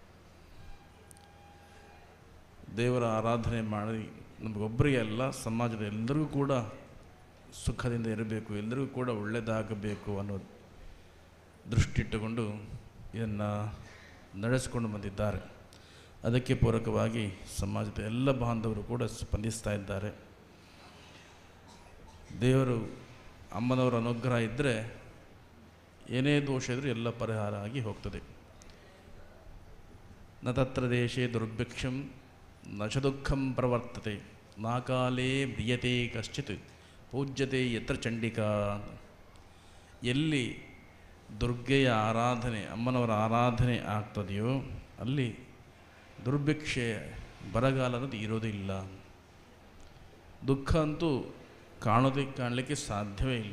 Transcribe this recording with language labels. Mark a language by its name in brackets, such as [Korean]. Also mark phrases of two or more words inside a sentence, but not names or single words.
[Kannada] ದೇವರ ಆರಾಧನೆ ಮಾಡಿ ನಮಗೊಬ್ಬರಿಗೆ ಅಲ್ಲ, ಸಮಾಜದ ಎಲ್ಲರಿಗೂ ಕೂಡ ಸುಖದಿಂದ ಇರಬೇಕು, ಎಲ್ಲರಿಗೂ ಕೂಡ ಒಳ್ಳೆಯದಾಗಬೇಕು ಅನ್ನೋ ದೃಷ್ಟಿಟ್ಟುಕೊಂಡು ಇದನ್ನು ನಡೆಸಿಕೊಂಡು ಬಂದಿದ್ದಾರೆ. ಅದಕ್ಕೆ ಪೂರಕವಾಗಿ ಸಮಾಜದ ಎಲ್ಲ ಬಾಂಧವರು ಕೂಡ ಸ್ಪಂದಿಸ್ತಾ ಇದ್ದಾರೆ. ದೇವರು ಅಮ್ಮನವರ ಅನುಗ್ರಹ ಇದ್ದರೆ ಏನೇ ದೋಷ ಇದ್ದರೂ ಎಲ್ಲ ಪರಿಹಾರ ಆಗಿ ಹೋಗ್ತದೆ. [Sanskrit] ನ ತತ್ರ ದೇಶೇ ದುರ್ಭಿಕ್ಷಂ ನ ಚ ದುಃಖಂ ಪ್ರವರ್ತತೆ ನಾಕಾಲೇ ಮ್ರಿಯತೆ ಕಶ್ಚಿತ್ ಪೂಜ್ಯತೆ ಯತ್ರ ಚಂಡಿಕಾ. [Kannada] ಎಲ್ಲಿ ದುರ್ಗೆಯ ಆರಾಧನೆ, ಅಮ್ಮನವರ ಆರಾಧನೆ ಆಗ್ತದೆಯೋ ಅಲ್ಲಿ ದುರ್ಭಿಕ್ಷೆ, ಬರಗಾಲ ಅನ್ನೋದು ಇರೋದಿಲ್ಲ. ದುಃಖ ಅಂತೂ ಕಾಣಲಿಕ್ಕೆ ಸಾಧ್ಯವೇ ಇಲ್ಲ.